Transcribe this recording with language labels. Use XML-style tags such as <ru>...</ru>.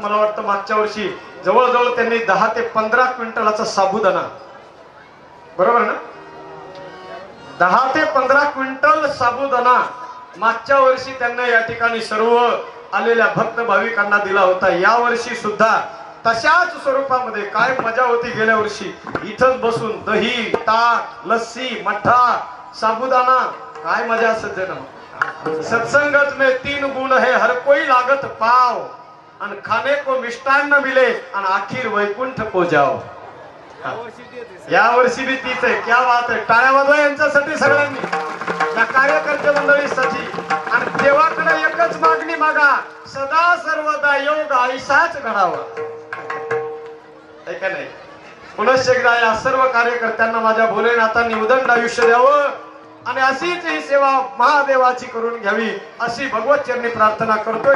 <mr>मला वाटतं मागच्या वर्षी जवळजवळ त्यांनी 10 ते 15 क्विंटलाचा साबुदाणा, बरोबर ना, 10 ते 15 क्विंटल साबुदाणा मागच्या वर्षी त्यांना या ठिकाणी सर्व आलेल्या भक्त भाविकांना दिला होता। या वर्षी सुद्धा तशाच स्वरूपामध्ये काय मजा होती गेल्या वर्षी, इथंच बसून दही ताक लस्सी मठ्ठा साबुदाणा, काय मजा सज्जन।</mr> <hi>सत्संगत में 3 गुण है, हर कोई लागत पाव, अन खाने को मिष्टान्न मिले, अन आखिर वैकुंठ को जाओ।</hi> <mr>या वर्षी भी तीच आहे। क्या बात आहे, टाळ्या वाजवा यांच्यासाठी सगळ्यांनी, या कार्यकर्ते मंडळीसाठी। आणि देवाकडे एकच मागणी मागा, सदा सर्वदा योग आयुष्याच घडावा, आहे का नाही। पुनश्च एकदा या सर्व कार्यकर्त्यांना माझ्या भोलेनाथांनी उदंड आयुष्य द्यावं आणि अशीच ही सेवा महादेवाची करून घ्यावी अशी भगवत चरणी प्रार्थना करतो।</mr>